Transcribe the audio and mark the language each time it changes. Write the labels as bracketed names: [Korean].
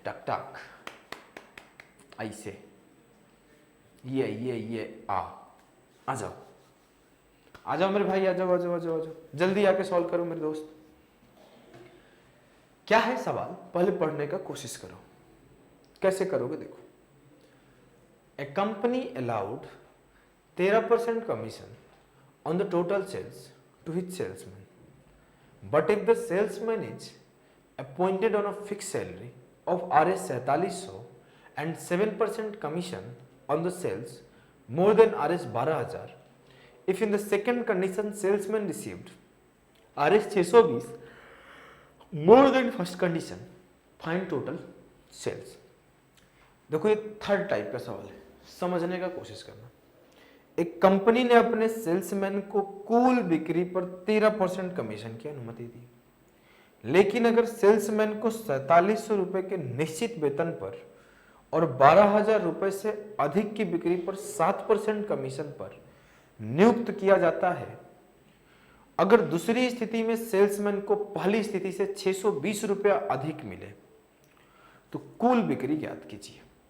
[Hindi] टक टक ऐसे, ये आ जाओ आ जाओ मेरे भाई, आ जाओ आ जाओ आ जाओ आ जाओ, जल्दी आके सॉल्व करो मेरे दोस्त। क्या है सवाल, पहले पढ़ने का कोशिश करो। कैसे करोगे देखो। [English] A company allowed 13% commission on the total sales to his salesman, but if the salesman is appointed on a fixed salary of Rs 4700 and 7% commission on the sales more than Rs 12000, if in the second condition salesman received Rs 620 more than first condition, find total sales। [Hindi] देखो ये third type का सवाल है, समझने का कोशिश करना। एक कंपनी ने अपने सेल्समैन को कुल बिक्री पर 13% कमीशन की अनुमति दी, लेकिन अगर सेल्समैन को 4700 रुपए के निश्चित वेतन पर और 12000 रुपए से अधिक की बिक्री पर 7% कमीशन पर नियुक्त किया जाता है, अगर दूसरी स्थिति में सेल्समैन को पहली स्थिति से 620 रुपया अधिक मिले, तो कुल बिक्री ज्ञात कीजिए।